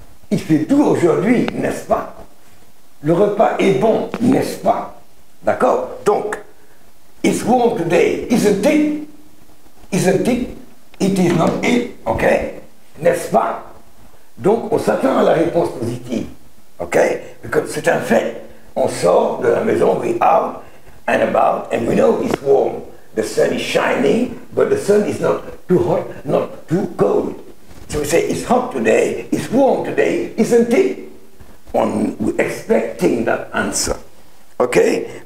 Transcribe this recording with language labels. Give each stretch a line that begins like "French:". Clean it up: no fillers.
French: Il fait doux aujourd'hui, n'est-ce pas? Le repas est bon, n'est-ce pas? D'accord?
English: Donc, it's warm today, isn't it? Isn't it? It is not it, ok?
French: N'est-ce pas? Donc, on s'attend à la réponse positive, ok? Parce que c'est un fait. On sort de la maison,
English: we out and about, and we know it's warm. The sun is shining, but the sun is not too hot, not too cold. So we say, it's hot today, it's warm today, isn't it? We're expecting that answer. Okay?